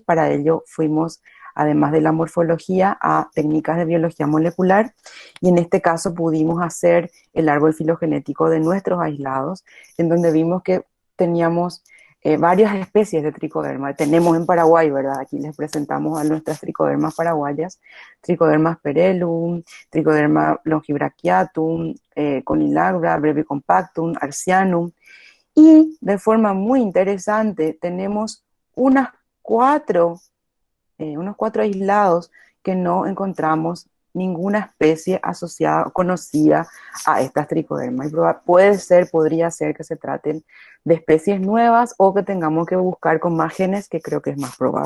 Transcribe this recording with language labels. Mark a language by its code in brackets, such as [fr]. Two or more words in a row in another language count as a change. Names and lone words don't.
[es] Para ello fuimos, además de la morfología, a técnicas de biología molecular y en este caso pudimos hacer el árbol filogenético de nuestros aislados, en donde vimos que teníamos varias especies de tricoderma. Tenemos en Paraguay, ¿verdad? Aquí les presentamos a nuestras tricodermas paraguayas: Tricoderma perellum, Tricoderma longibrachiatum, Conilabra, brevicompactum, Arcianum. Y de forma muy interesante tenemos unas cuatro, unos cuatro aislados que no encontramos ninguna especie asociada o conocida a estas tricodermas. Puede ser, podría ser que se traten de especies nuevas o que tengamos que buscar con más genes, que creo que es más probable.